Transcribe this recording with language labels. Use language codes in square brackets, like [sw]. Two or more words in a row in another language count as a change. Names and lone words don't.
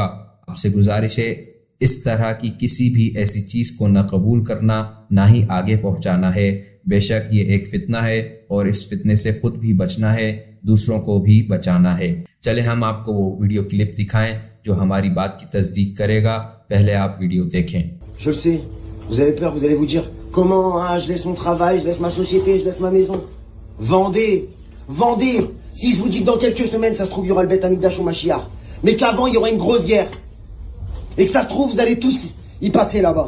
[ur] آپ سے گزارش ہے اس طرح کی کسی بھی ایسی چیز کو نہ قبول کرنا نہ ہی آگے پہنچانا ہے۔ بے شک یہ ایک فتنہ ہے اور اس فتنے سے خود بھی بچنا ہے، دوسروں کو بھی بچانا ہے۔ چلے ہم آپ کو وہ [en] video clip [ur] دکھائیں جو ہماری بات کی تصدیق کرے گا۔ پہلے آپ ویڈیو دیکھیں۔ [fr] Je le sais, vous avez peur, vous allez vous dire comment je laisse mon travail, je laisse ma société, je laisse ma maison. Vendez, vendez. Si je vous dis que dans quelques semaines, ça se trouve, il y aura le [he] בית המקדש [fr] au Mashiach, mais qu'avant, il y aura une grosse guerre, et que ça se trouve, vous allez tous y passer là-bas.